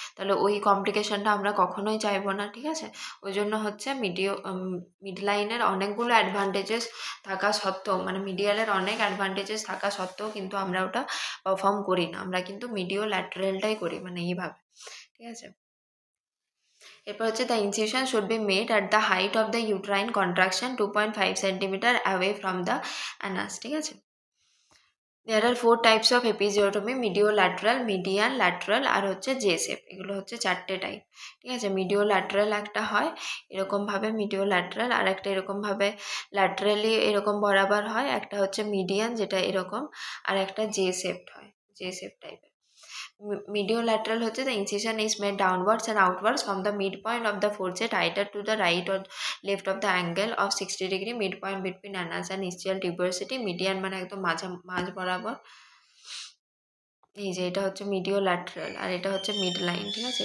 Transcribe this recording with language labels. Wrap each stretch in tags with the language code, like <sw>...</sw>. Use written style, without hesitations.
<bn>তাহলে ওই কমপ্লিকেশনটা আমরা কখনোই চাইবো না, ঠিক আছে। ওই জন্য হচ্ছে মিড লাইনের অনেকগুলো অ্যাডভান্টেজেস থাকা সত্ত্বেও, মানে মিডিয়ালের অনেক অ্যাডভান্টেজেস থাকা সত্ত্বেও কিন্তু আমরা ওটা পারফর্ম করি না। আমরা কিন্তু মিডিও ল্যাটারালটাই করি, মানে এইভাবে, ঠিক আছে। এরপর হচ্ছে</bn> <en>the incision should be made at the height of the uterine contraction 2.5 centimetre away from the anus,</en> <bn>ঠিক আছে।</bn> <en>There are 4 types of episiotomy: mediolateral, median, lateral</en> <bn>আর হচ্ছে জে শেপ। এগুলো হচ্ছে 4টে টাইপ, ঠিক আছে। মিডিওল্যাটারাল একটা হয় এরকমভাবে মিডিওল্যাটারাল, আর একটা এরকমভাবে ল্যাটারালি এরকম বরাবর হয়, একটা হচ্ছে মিডিয়ান যেটা এরকম, আর একটা জে শেপড হয়, জে শেপ টাইপের।</bn> <en>Mediolateral হচ্ছে the incision is made downwards and outwards from the midpoint of the forceps either to the right or left of the angle of 60 degree midpoint between anus and ischial tuberosity.</en> <bn>Median মানে একদম মাঝ বরাবর। এই যে এটা হচ্ছে মিডিওল্যাটারাল আর এটা হচ্ছে মিড লাইন, ঠিক আছে।</bn>